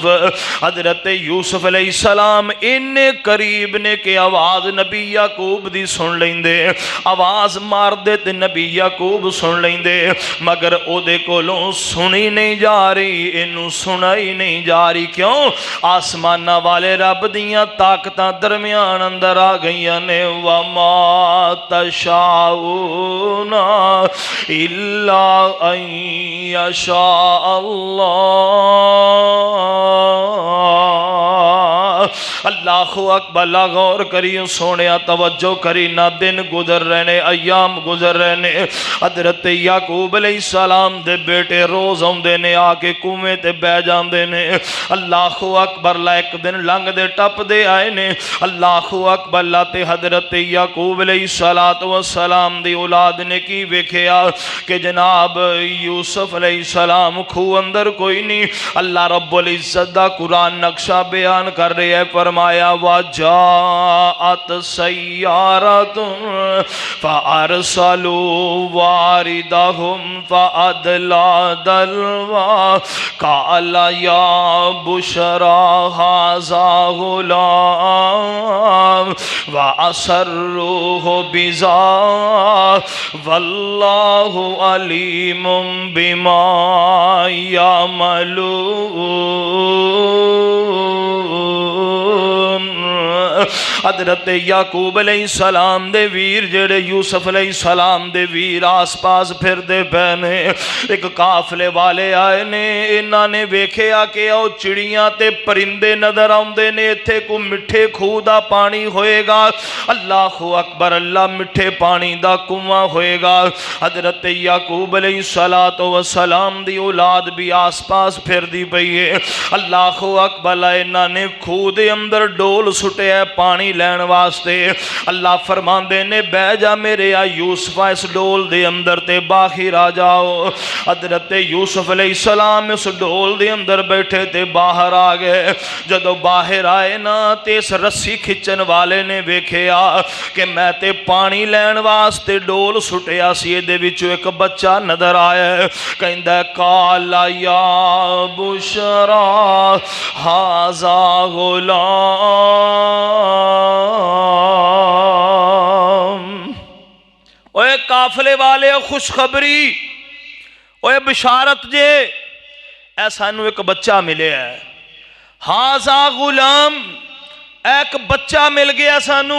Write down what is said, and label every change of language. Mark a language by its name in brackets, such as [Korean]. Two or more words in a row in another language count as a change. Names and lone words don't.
[Punjabi] حضرت یوسف علیہ السلام اننے قریب نے کہ آواز نبی یعقوب دی سن لیں دے، آواز مار دے تے نبی یعقوب سن لیں دے، مگر او دے کولوں سنی نہیں جا رہی، انہوں سنائی نہیں جا رہی۔ کیوں؟ آسمانہ والے رب دیاں طاقتاں درمیان اندر آ گئیاں نے۔ [Arabic] وَمَا تَشَاءُونَ إِلَّا أَن يَشَاءَ اللہ [Punjabi] اکبر، اللہ غور کریو سونیا، توجہ کری نہ، دن گزر رہنے، ایام گزر رہنے۔ حضرت یعقوب علیہ السلام دے بیٹے روز آندے نے، آ کے کنویں تے بہ جاندے نے۔ اللہ اکبر، ایک دن لنگ دے ٹپ دے آئے نے۔ اللہ اکبر، اللہ تے حضرت یعقوب علیہ السلام دی اولاد نے کی ویکھیا کہ جناب یوسف علیہ السلام کھو اندر کوئی نہیں۔ اللہ رب العزت دا قرآن نقشہ بیان کر رہے ہے، فرمایا وَجَاءَتْ [Arabic] سَيَّارَةٌ فَأَرْسَلُوا وَارِدَهُمْ فَأَدْلَىٰ دَلْوَىٰ قَالَ يَا بُشْرَىٰ هَٰذَا غُلَامٌ وَأَسَرُّوهُ بِضَاعَةً وَاللَّهُ عَلِيمٌ بِمَا يَعْمَلُونَ۔ [Punjabi] حضرت یعقوب علیہ السلام دے ویر جڑے یوسف علیہ السلام دے ویر آس پاس پھر دے پہنے، ایک قافلے والے آئے نے، انہاں نے ویکھیا کہ او چڑیاں تے پرندے نظر آندے نے، ایتھے کو مٹھے کھو دا پانی ہوئے گا۔ اللہ اکبر، اللہ مٹھے پانی دا کنواں ہوئے گا۔ حضرت یعقوب علیہ السلام دی اولاد بھی آس پاس پھر دی پئی ہے۔ اللہ اکبر، انہاں نے کھو دے اندر ڈول سٹے ہے پانی لین واسطے۔ اللہ فرماندے نے بہ جا میرے آ یوسف اس ڈول دے اندر تے باہر آ جاؤ۔ حضرت یوسف علیہ السلام اس ڈول دے اندر بیٹھے تے باہر آ گئے۔ جدو باہر آئے نا تے اس رسی کھچن والے نے ویکھیا کہ میں تے پانی لین واسطے ڈول سٹیا سی، دے وچوں ایک بچہ نظر آیا ہے، کہندا [Arabic] قال یا بشرا ھذا غلام۔ [Punjabi] اوے قافلے والے خوشخبری، اوے بشارت جے، اے سانو ایک بچہ ملے ہے، [Arabic] ھذا غلام، [Punjabi] ایک بچہ مل گیا سانو۔